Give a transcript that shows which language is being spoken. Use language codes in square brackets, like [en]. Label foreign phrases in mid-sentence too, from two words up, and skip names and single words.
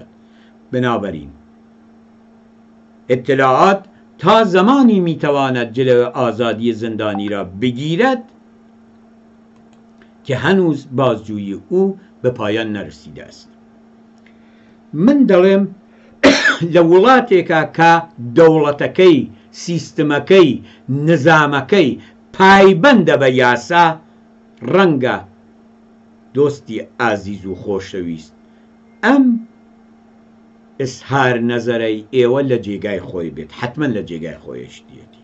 [fa] بنابراین اطلاعات تا زمانی میتواند جلوی آزادی زندانی را بگیرد که هنوز بازجویی او به پایان نرسیده است. [ckb] من دەڵێم لە وڵاتێکە کە دەوڵەتەکەی، سیستمەکەی، نظامەکەی پایبەندە بە یاسا، ڕەنگە دۆستی ئازیز و خۆشەویست ئەم ئسهار نەزەرەی ئێوە لە جێگای خۆی بێت، حتمەن لە جێگای خۆیشتیەتی.